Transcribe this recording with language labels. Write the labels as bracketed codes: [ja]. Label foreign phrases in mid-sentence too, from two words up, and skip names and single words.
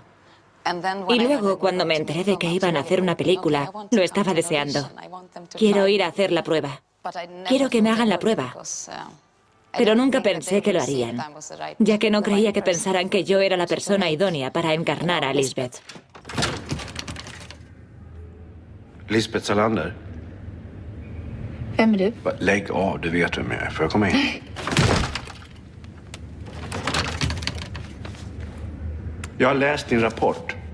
[es] Y luego, cuando me enteré de que iban a hacer una película, lo estaba deseando. Quiero ir a hacer la prueba. Quiero que me hagan la prueba. Pero nunca pensé que lo harían, ya que no creía que pensaran que yo era la persona idónea para encarnar a Lisbeth. Lisbeth Salander. [sv] Vem är du? Lägg av, du vet vem jag är. Får jag komma in? Jag har läst din rapport.